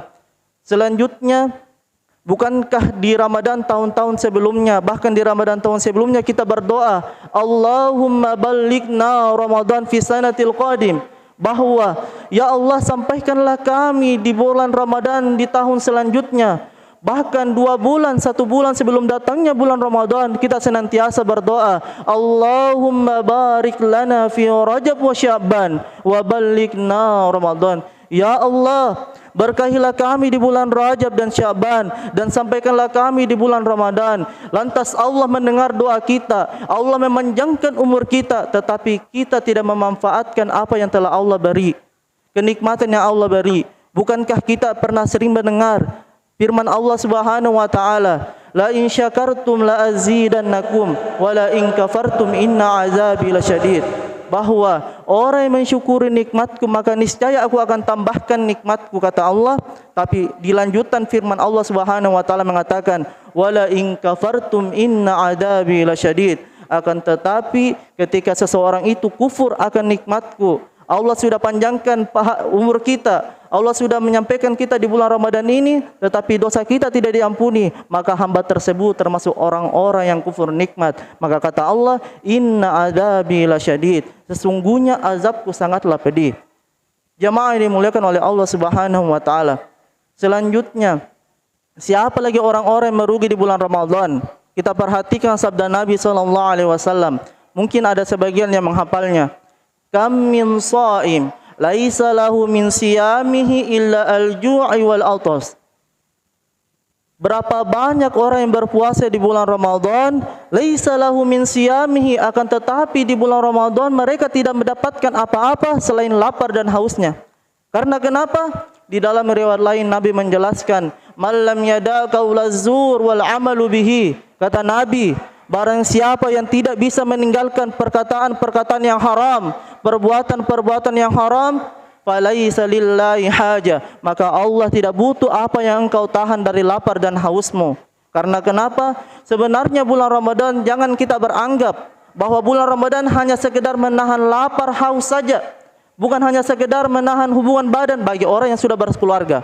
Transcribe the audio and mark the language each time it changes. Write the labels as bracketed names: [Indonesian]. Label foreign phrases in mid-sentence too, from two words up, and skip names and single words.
[Indonesian] Selanjutnya, bukankah di Ramadan tahun-tahun sebelumnya, bahkan di Ramadan tahun sebelumnya kita berdoa, [Arabic] اللهم بلغنا رمضان في السنة القادمة, [Indonesian] bahwa ya Allah sampaikanlah kami di bulan Ramadan di tahun selanjutnya. Bahkan 2 bulan, 1 bulan sebelum datangnya bulan Ramadan, kita senantiasa berdoa, [Arabic] اللهم بارك لنا في رجب وشعبان وبلغنا رمضان. [Indonesian] Ya Allah, berkahilah kami di bulan Rajab dan Sya'ban, dan sampaikanlah kami di bulan Ramadan. Lantas Allah mendengar doa kita, Allah memanjangkan umur kita, tetapi kita tidak memanfaatkan apa yang telah Allah beri, kenikmatan yang Allah beri. Bukankah kita pernah sering mendengar firman Allah [Arabic] سبحانه وتعالى, لئن شكرتم لأزيدنكم ولئن كفرتم إن عذابي لشديد, [Indonesian] bahwa orang yang mensyukuri nikmatku maka niscaya aku akan tambahkan nikmatku, kata Allah. Tapi di lanjutan firman Allah [Arabic] سبحانه وتعالى [Indonesian] mengatakan, [Arabic] ولئن كفرتم إن عذابي لشديد, [Indonesian] akan tetapi ketika seseorang itu kufur akan nikmatku, Allah sudah panjangkan umur kita, Allah sudah menyampaikan kita di bulan Ramadan ini, tetapi dosa kita tidak diampuni, maka hamba tersebut termasuk orang-orang yang kufur nikmat. Maka kata Allah, [Arabic] إن عذابي لشديد, [Indonesian] sesungguhnya azabku sangatlah pedih. Jamaah yang dimuliakan oleh Allah [Arabic] سبحانه وتعالى. [Indonesian] Selanjutnya, siapa lagi orang-orang yang merugi di bulan Ramadan? Kita perhatikan sabda Nabi SAW. Mungkin ada sebagian yang menghafalnya. [Arabic] كم من صائم ليس له من صيامه إلا الجوع والعطش. [Indonesian] Berapa banyak orang yang berpuasa di bulan Ramadan, [Arabic] ليس له من صيامه, [Indonesian] akan tetapi di bulan Ramadan mereka tidak mendapatkan apa-apa selain lapar dan hausnya. Karena kenapa? Di dalam riwayat lain Nabi menjelaskan, [Arabic] "من لم يدع قول الزور والعمل به." [Indonesian] Kata Nabi, barang siapa yang tidak bisa meninggalkan perkataan-perkataan yang haram, perbuatan-perbuatan yang haram, [Arabic] فليس لله حاجة, [Indonesian] maka Allah tidak butuh apa yang engkau tahan dari lapar dan hausmu. Karena kenapa? Sebenarnya bulan Ramadan, jangan kita beranggap bahwa bulan Ramadan hanya sekedar menahan lapar haus saja, bukan hanya sekedar menahan hubungan badan bagi orang yang sudah berkeluarga.